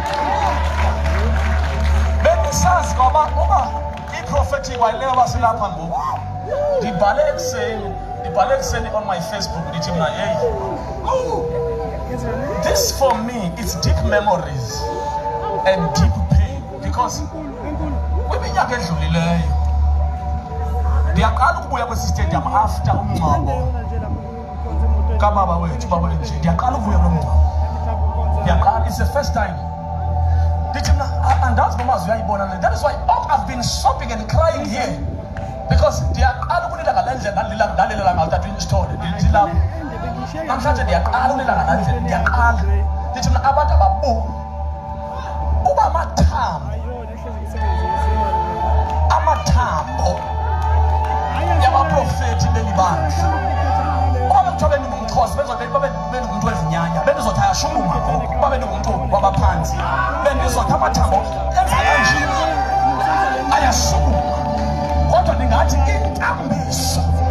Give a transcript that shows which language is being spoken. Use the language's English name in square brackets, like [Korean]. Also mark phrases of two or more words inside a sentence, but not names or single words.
[Xhosa] Bengisazi ngoba prophetic wayilewa silapha ngoku. Ngibhale ekuseni [English] on my Facebook [Xhosa] ngithi mina hey. [English] This for me it's deep memories and deep pain because [Xhosa] kwiminyaka edlulileyo ndiyaqala ukubuya kwesi stadium after umngcwabo kababa wethu baba nje ndiyaqala ukuvuya lo mngcwabo ndiyaqala [English] it's the first time [Xhosa] ndithi mna andazi nomazwi uyayibona le [English] that is why I've been sobbing and crying here because [Xhosa] ndiyaqala ukulila ngale ndlela ndalilela ngayo tathu isithole ndilapho namhlanje ndiyaqala ukulila ngale ndlela ndiyaqala ndithi mna abantu ababu uba amathambo yabaprofethi belibandla babe ningumxhosa babe ningumuntu wezinyanya bendizothi ayashukuma ngoku babe ningumuntu wabaphansi bendizothi amathambo enza kanje ayashukuma kodwa ndingathi intambiso